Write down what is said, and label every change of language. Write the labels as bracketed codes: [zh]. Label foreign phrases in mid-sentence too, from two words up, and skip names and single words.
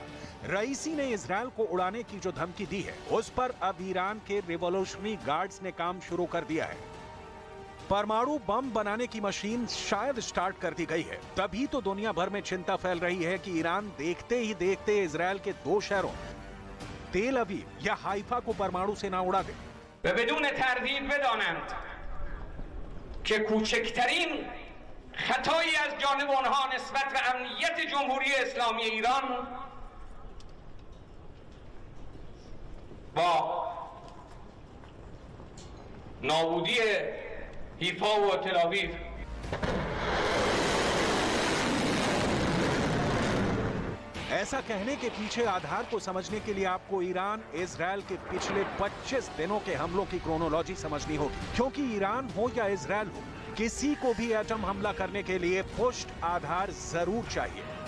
[hi] रईसी ने इजरायल को उड़ाने की जो धमकी दी है उस पर अब ईरान के [en] Revolutionary Guards [hi] ने काम शुरू कर दिया है। परमाणु बम बनाने की मशीन शायद स्टार्ट कर दी गई है। तभी तो दुनिया भर में चिंता फैल रही है कि ईरान देखते ही देखते इजरायल के दो शहरों तेल अवीव या हाइफा को परमाणु से ना उड़ा दे। [fa] که کوچکترین خطایی از جانب آنها نسبت به امنیت جمهوری اسلامی ایران با نابودی حیفا و تل آویو [hi] ऐसा कहने के पीछे आधार को समझने के लिए आपको ईरान इजरायल के पिछले 25 दिनों के हमलों की क्रोनोलॉजी समझनी होगी, क्योंकि ईरान हो या इजरायल हो, किसी को भी एटम हमला करने के लिए पुष्ट आधार जरूर चाहिए।